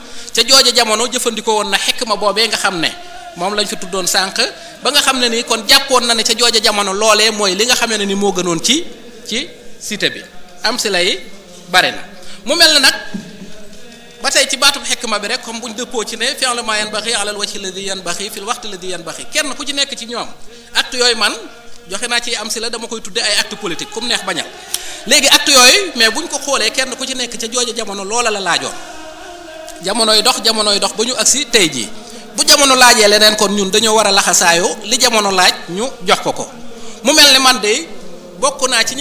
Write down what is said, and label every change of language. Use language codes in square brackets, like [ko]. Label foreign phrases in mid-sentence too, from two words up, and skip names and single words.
[wo] ca jooja jamono jëfandikoo woon na xikma boobee nga xam ne moom lañ fi tuddoon sànq ba nga xam ne ni kon jàppoon na ne ca jooja jamono loolee mooy li nga xamee ne ni moo gënoon ci cité bi am si lay bare na mu mel na nag ba tey ci baatub xikma bi rek comme buñ dëppoo ci ne [ar] فعل ما ينبغي على الوجه الذي ينبغي في الوقت الذي ينبغي [wo] kenn ku ci nekk ci ñoom acte yooyu man joxe naa ci am si la dama koy tudde ay [fr] acte politique [wo] comme neex bañal léegi acte yooyu mais buñ ko xoolee kenn ku ci nekk ca jooja jamono loola la laajoon jamonoy dox ba ñu agsi tey jii bu jamono laajee leneen kon ñun dañoo war a laxasaayu li jamono laaj ñu jox ko mu mel ne man de bokk naa ci ñi